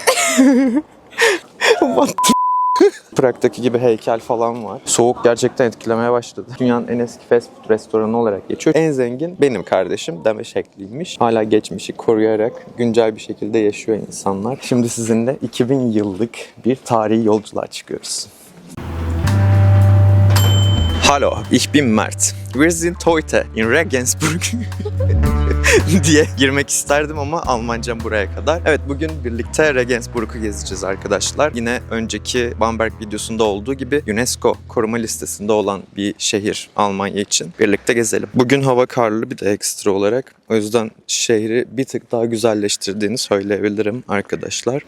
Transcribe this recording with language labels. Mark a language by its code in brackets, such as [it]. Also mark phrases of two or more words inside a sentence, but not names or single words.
[tr] Prag'daki gibi heykel falan var. Soğuk gerçekten etkilemeye başladı. Dünyanın en eski [en] fast food [tr] restoranı olarak geçiyor. En zengin benim kardeşim deme şekliymiş. Hala geçmişi koruyarak güncel bir şekilde yaşıyor insanlar. Şimdi sizinle 2000 yıllık bir tarihi yolculuğa çıkıyoruz. [de] Hallo, ich bin Mert. Wir sind heute in Regensburg [tr] diye girmek isterdim ama Almancam buraya kadar. Evet, bugün birlikte Regensburg'u gezeceğiz arkadaşlar. Yine önceki Bamberg videosunda olduğu gibi UNESCO koruma listesinde olan bir şehir Almanya için. Birlikte gezelim. Bugün hava karlı bir de ekstra olarak. O yüzden şehri bir tık daha güzelleştirdiğini söyleyebilirim arkadaşlar.